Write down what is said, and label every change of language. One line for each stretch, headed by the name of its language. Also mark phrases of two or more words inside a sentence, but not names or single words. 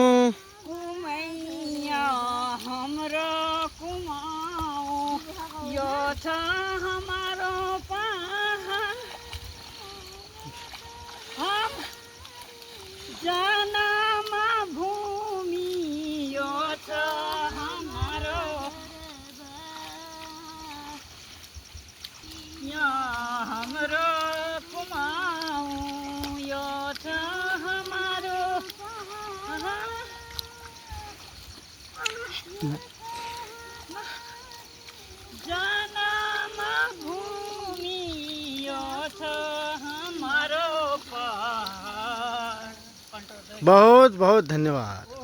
Kumaoni: कुमैया हमरो कुमाऊं, यो छ हमारो जन्म भूमि, यो छ हमारो यहाँ हमरो कुमाऊं, यो छ हमारो जन्म भूमि, यो छ हमारो पहाड़।
Hindi: बहुत बहुत धन्यवाद।